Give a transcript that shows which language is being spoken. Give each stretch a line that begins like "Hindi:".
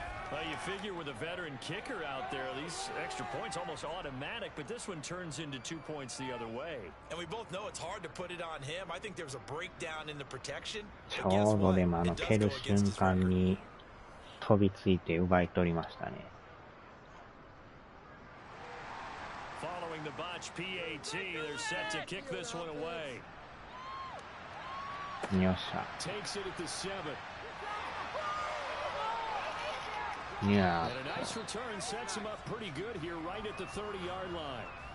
English: Well, you figure with a veteran kicker out there, these extra points almost automatic, but this one turns into 2 points the other way. And we both know it's hard to put it on him. I think there's a breakdown in the protection.
Japanese: ちょうどでも蹴る瞬間に飛びついて奪い取りましたね。
English: Following the botch PAT, they're set to kick this one away. よっしゃ。 Takes it at the 7. Yeah. And a nice return sets him up pretty good here right at the 30-yard line.